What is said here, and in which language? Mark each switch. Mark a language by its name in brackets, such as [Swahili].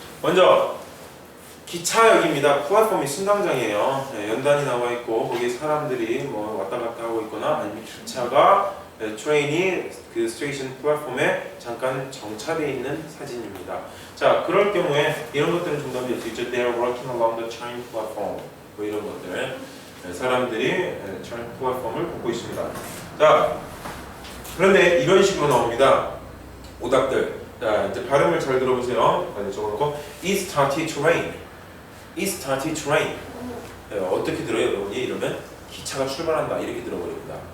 [Korean] 먼저 기차역입니다. 플랫폼이 승강장이에요. 네, 연단이 나와 있고 거기에 사람들이 뭐 왔다 갔다 하고 있거나 아니면 기차가 트레인이 그 스테이션 플랫폼에 잠깐 정차되어 있는 사진입니다. 자, 그럴 경우에 이런 것들은 정답이 될 수 있죠. [English] They are working along the train platform. [Korean] 뭐 이런 것들. 사람들이 train 플랫폼을 걷고 있습니다. 자, 그런데 이런 식으로 나옵니다. 오답들. 자, 이제 발음을 잘 들어보세요. 적어놓고 [English] It started to rain. It started to rain. [Korean] 네, 어떻게 들어요, 여러분이? 이러면 기차가 출발한다 이렇게 들어버립니다.